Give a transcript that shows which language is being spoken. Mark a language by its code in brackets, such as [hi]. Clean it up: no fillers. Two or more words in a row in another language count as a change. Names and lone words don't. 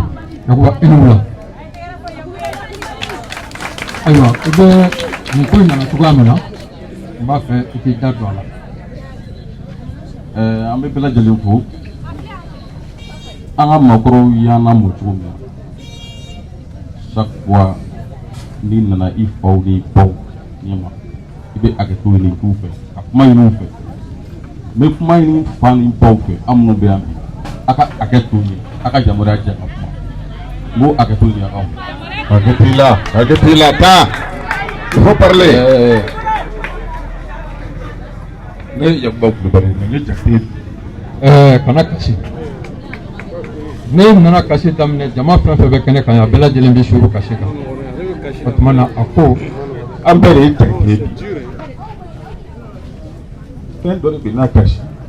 [bm] Yakuba i ni wula. ayiwa i bɛ nin ko in nana cogoya min na n b'a fɛ i k'i da don a la. an bɛ bɛɛ lajɛlen fo an ka maakɔrɔw y'an lamɔ cogo min na [fr] chaque fois [bm] n'i nana i faw n'i baw ɲɛma i bɛ hakɛto ɲini k'u fɛ ka kuma ɲini u fɛ n bɛ kuma ɲini fa ni baw fɛ an minnu bɛ yan bi a ka hakɛto ɲini a ka yamaruya diya ka kuma n b'o hakɛto ɲini aw fɛ. hakɛ t'i la taa [fr] il faut parler. [bm] ne ye Yakuba Kulubali ne jate. kana kasi. ne nana kasi daminɛ jama fɛn fɛn bɛ kɛnɛ kan yan a bɛɛ lajɛlen bɛ suru kasi kan. o tuma na a ko an bɛɛ de ye jate bi. fɛn dɔ de bɛ n'a kasi.